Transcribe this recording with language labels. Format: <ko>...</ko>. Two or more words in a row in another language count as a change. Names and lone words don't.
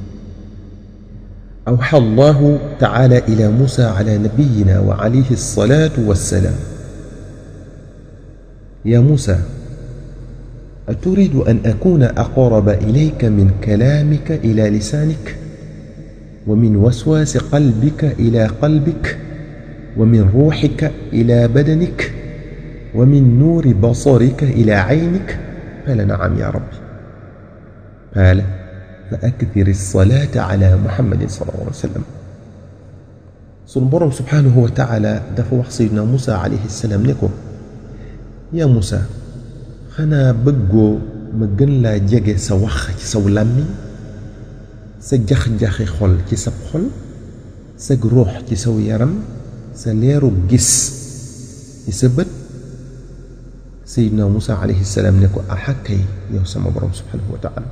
<ar>أوحى الله تعالى إلى موسى على نبينا وعليه الصلاة والسلام: يا موسى، أتريد أن أكون أقرب إليك من كلامك إلى لسانك، ومن وسواس قلبك إلى قلبك، ومن روحك إلى بدنك، ومن نور بصرك إلى عينك؟ قال: نعم يا ربي. قال: فأكثر الصلاة على محمد صلى الله عليه وسلم. سنبرم سبحانه وتعالى دفع سيدنا موسى عليه السلام لكم: يا موسى،</ar> <wo>xanaa bëggoo ma gën laa jege sa wax ci saw làmmiñ, sa jax-jaxi xol ci sab xol, sa ruux ci saw yaram, sa leeru gis ci sa bët? Seydina Musa</wo> <ar>عليه السلام</ar> <wo>ne ko: axakay yow sama borom</wo> <ar>سبحانه وتعالى.</ar>